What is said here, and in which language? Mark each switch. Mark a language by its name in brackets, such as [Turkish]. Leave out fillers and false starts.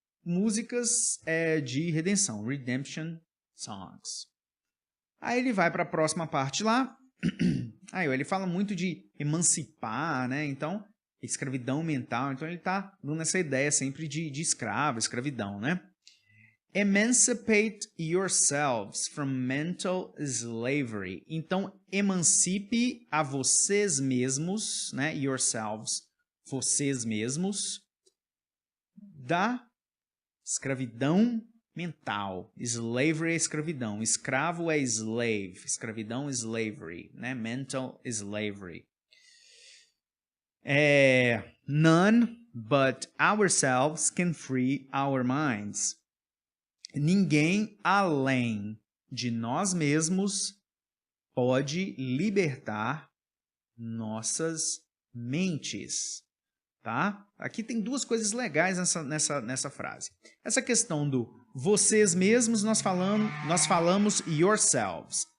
[Portuguese] Músicas de redenção. Redemption songs. Aí ele vai para a próxima parte lá. Aí ele fala muito de emancipar, né? Então, escravidão mental. Então ele está dando essa ideia sempre de escravo, escravidão, né? [English] Emancipate yourselves from mental slavery. [Portuguese] Então, emancipe a vocês mesmos, né? Yourselves, vocês mesmos, da escravidão mental. Slavery é escravidão. Escravo é slave. Escravidão é slavery, né? [English] Mental slavery. None but ourselves can free our minds. [Portuguese] Ninguém além de nós mesmos pode libertar nossas mentes, tá? Aqui tem duas coisas legais nessa frase. Essa questão do vocês mesmos, nós falamos yourselves.